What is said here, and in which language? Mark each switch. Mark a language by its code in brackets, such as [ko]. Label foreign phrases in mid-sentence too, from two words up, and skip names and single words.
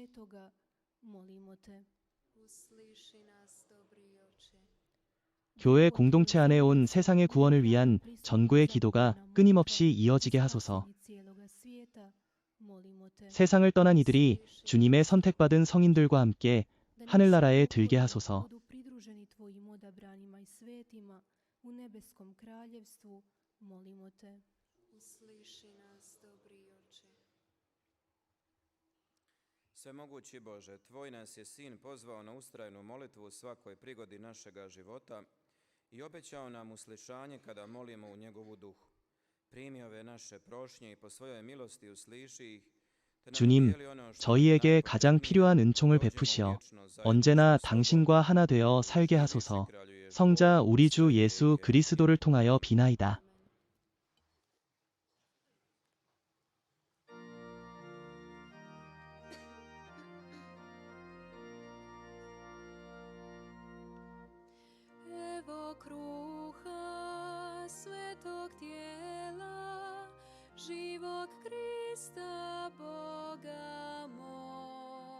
[ko] 교회 공동체 안에 온 세상의 구원을 위한 전구의 기도가 끊임없이 이어지게 하소서. 세상을 떠난 이들이 주님의 선택받은 성인들과 함께 하늘나라에 들게 하소서. [hr] Svemogući Bože, Tvoj nas je Sin pozvao na ustrajnu molitvu u svakoj prigodi našega života i obećao nam uslišanje kada molimo u njegovu duhu. Primi ove naše prošnje i po svojoj milosti usliši ih. [ko] 주님, 저희에게 가장 필요한 은총을 베푸시어 언제나 당신과 하나 되어 살게 하소서. 성자 우리 주 예수 그리스도를 통하여 비나이다. [hr] Kruha svetog tijela, živog Krista Boga moj.